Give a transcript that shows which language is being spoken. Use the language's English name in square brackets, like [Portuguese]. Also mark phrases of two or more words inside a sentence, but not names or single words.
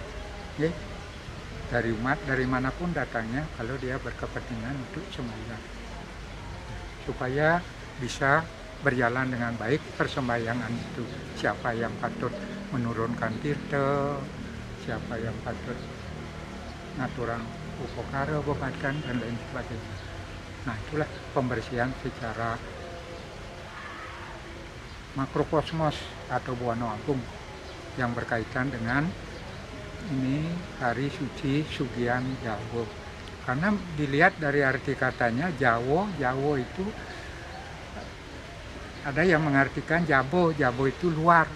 [Indonesian] Dari umat, dari manapun datangnya, kalau dia berkepentingan untuk sembahyang, supaya bisa berjalan dengan baik persembahyangan itu. Siapa yang patut menurunkan tirta, siapa yang patut [Balinese] ngaturang upokara, [Indonesian] bebatkan, dan lain sebagainya. Nah, itulah pembersihan secara makrokosmos atau Buana Agung yang berkaitan dengan ini Hari Suci Sugian Jawa. Karena dilihat dari arti katanya Jawa itu ada yang mengartikan Jabo itu luar.